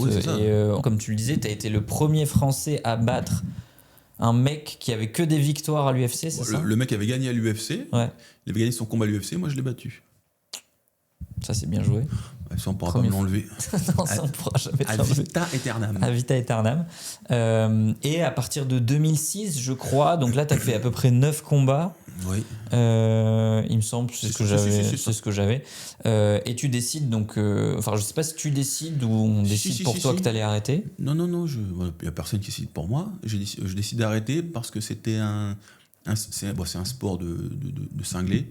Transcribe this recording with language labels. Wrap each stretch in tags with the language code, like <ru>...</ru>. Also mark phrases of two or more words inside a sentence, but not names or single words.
<fr>Ouais, c'est ça. Et comme tu le disais, tu as été le premier Français à battre un mec qui avait que des victoires à l'UFC, c'est ça ? Le mec avait gagné à l'UFC, ouais. Il avait gagné son combat à l'UFC, moi je l'ai battu. Ça, c'est bien joué. Ouais, ça, on pourra pas me l'enlever. Non, ça, on pourra jamais te l'enlever.</fr> <la>Ad vita aeternam. Ad vita aeternam.</la> <fr>Et à partir de 2006, je crois, donc là, tu as fait à peu près 9 combats. Oui. Il me semble, c'est ce que j'avais. Et tu décides donc, je sais pas si tu décides ou on décide pour toi que tu allais arrêter. Non, il n'y a personne qui décide pour moi. Je décide d'arrêter parce que c'était c'est un sport de cinglé.</fr>